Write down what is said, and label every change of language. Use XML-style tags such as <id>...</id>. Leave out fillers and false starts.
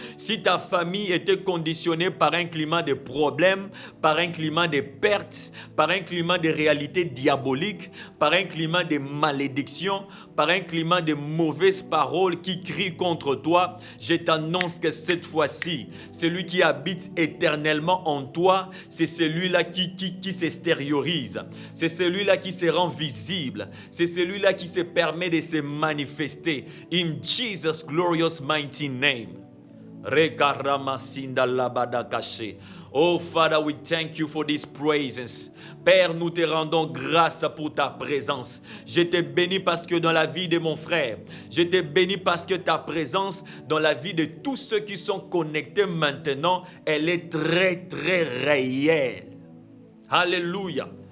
<fr>Si ta famille était conditionnée par un climat de problèmes, par un climat de pertes, par un climat de réalité diabolique, par un climat de malédiction, par un climat de mauvaises paroles qui crient contre toi, je t'annonce que cette fois-ci, celui qui habite éternellement en toi, c'est celui-là qui s'extériorise. C'est celui-là qui se rend visible. C'est celui-là qui se permet de se manifester.</fr> <en>In Jesus' glorious mighty name. Oh Father, we thank you for these praises.</en> <fr>Père, nous te rendons grâce pour ta présence. Je te bénis parce que dans la vie de mon frère, je te bénis parce que ta présence dans la vie de tous ceux qui sont connectés maintenant, elle est très très réelle. Alléluia.</fr>